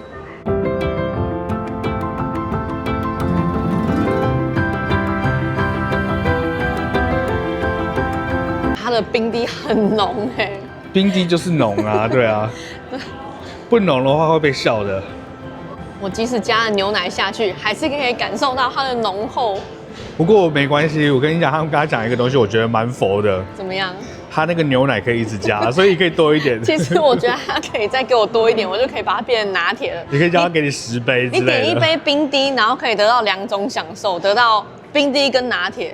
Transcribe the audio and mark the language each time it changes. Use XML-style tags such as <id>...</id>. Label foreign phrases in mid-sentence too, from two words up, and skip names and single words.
<zh>它的冰滴很濃哎，冰滴就是濃啊，對啊，不濃的話會被笑的。我即使加了牛奶下去，還是可以感受到它的濃厚。不過沒關係，我跟你講，他們剛才講一個東西，我覺得蠻佛的。怎麼樣？它那個牛奶可以一直加，所以可以多一點。其實我覺得它可以再給我多一點，我就可以把它變成拿鐵了。你可以叫他給你10杯之類的。你點一杯冰滴，然後可以得到2種享受，得到冰滴跟拿鐵，</zh>